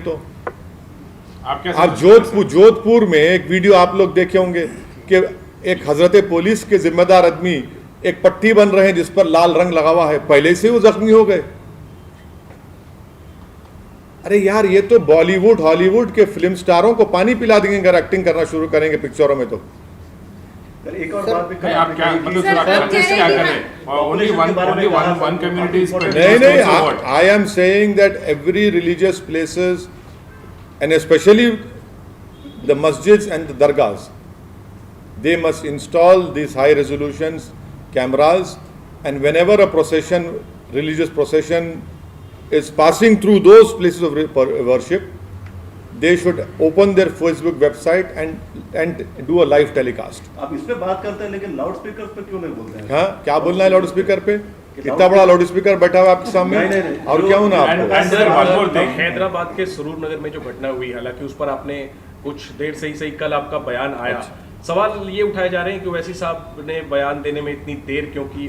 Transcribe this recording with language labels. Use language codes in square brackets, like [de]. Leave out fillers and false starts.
[hi] तो आप जोधपुर में एक वीडियो आप लोग देखे होंगे कि एक हजरत पुलिस के जिम्मेदार आदमी एक पट्टी बन रहे हैं जिस पर लाल रंग लगा हुआ है, पहले से वो जख्मी हो गए। अरे यार, ये तो बॉलीवुड हॉलीवुड के फिल्म स्टारों को पानी पिला देंगे अगर एक्टिंग करना शुरू करेंगे पिक्चरों में। तो एक और बात भी आप क्या मतलब क्या कर रहे हैं? [en] Only one community is [hi] नहीं, [en] I am saying that every religious places and especially the masjids and the dargahs, they must install these high resolutions cameras, and whenever a procession, religious procession is passing through those places of worship, they should open their Facebook website and do a live telecast. [hi] आप इस पे बात करते हैं लेकिन loud speaker पे क्यों नहीं बोलते हैं? हाँ, क्या बोलना है लाउड स्पीकर पे? इतना बड़ा लाउड स्पीकर बैठा हुआ आपके सामने, और क्या होना आपको? हैदराबाद के सुरूर नगर में जो घटना हुई, हालांकि उस पर आपने कुछ देर से ही कल आपका बयान आया। सवाल ये उठाए जा रहे हैं कि वैसी साहब ने बयान देने में इतनी देर क्यों की?